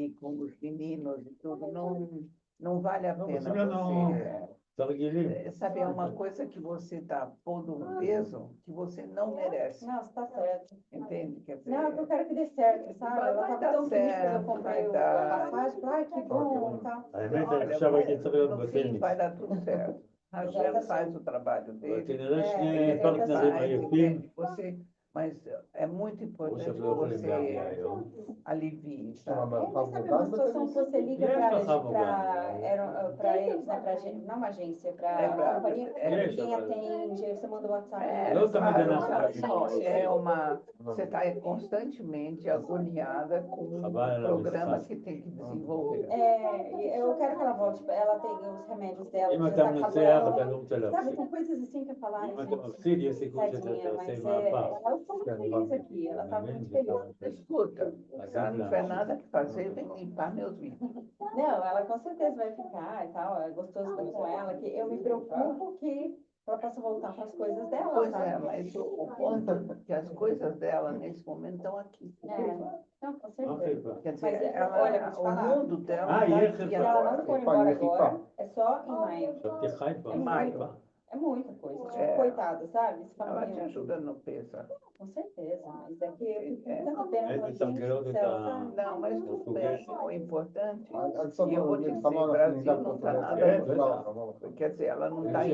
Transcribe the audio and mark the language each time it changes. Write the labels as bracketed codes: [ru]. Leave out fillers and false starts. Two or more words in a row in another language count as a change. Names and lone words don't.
[pt] E com os meninos e tudo, não vale a Não, pena você não- você. [he] תרגילים. [pt] Sabe, é uma coisa que você está pondo um peso que você não merece. Não, você tá certo. Entende? Quer dizer, Não, é que eu quero que dê certo, sabe? Vai Eu tava dar tão triste quando eu certo, comprei vai a dar. passagem. Ai, que bom e tal. [he] האמת, [pt] olha, [he] אני עכשיו הייתי צריך להיות [pt] no fim [he] בטניס. [pt] vai dar tudo certo. Hashem faz o trabalho [he] אבל [pt] dele. [he] כנראה [pt] É, [he] שני [pt] ele [he] פרטנרים [pt] Faz, [he] עייפים, [pt] entende? Mas é muito [he] או [pt] importante [he] שהם [pt] que [he] לא יכולים להגיע [pt] você [he] היום. [pt] alivie, É, sabe? mas sabe uma situação que você liga Yes, para mas tá bom, eles, né? Não uma agência, para É pra- companhia, é, ninguém atende, aí você manda o WhatsApp. Não, também claro, tem nessa- não, é uma. Você está constantemente agoniada com um Trabalha na programa Bedikat. que tem que desenvolver. É, eu quero que ela volte, ela tem os remédios dela, [he] אם [pt] já [he] אתה [pt] tá [he] מנצח, [pt] acabando. [he] אתה לא רוצה [pt] Sabe, [he] להפסיד. [pt] tem coisas assim que eu falar, [he] אם אתה [pt] gente, [he] מפסיד, יש סיכוי שאתה [pt] tadinha, [he] תעשה [pt] mas [he] מהפך. [pt] ela ficou muito feliz aqui, ela tá muito feliz. Escuta, já não tiver nada que fazer, vem limpar meus vídeos. Não, ela com certeza vai ficar e tal, é gostoso estar com ela, que eu me preocupo que ela possa voltar para as coisas dela, Pois sabe? é, mas o ponto é que as coisas dela nesse momento estão aqui. Não, com [he] מה [pt] certeza. [he] חיפה? [pt] Quer Mas, dizer, olha, vou te o falar. mundo dela Ah, tá e aqui Se ela agora. não for embora agora, é só em maio. [he] חשבתי חיפה. [pt] Em maio. É muita coisa. Tipo, É. coitada, sabe? Você fala, Ela te meu, ajuda no peso. com certeza, mas é que eu fico com tanta pena. É, Eu falo, então, gente quero do que céu, tá- sabe? Não, mas tudo bem. O importante, E e eu vou te dizer, o Brasil não está nada É, bonito. Quer dizer, ela não está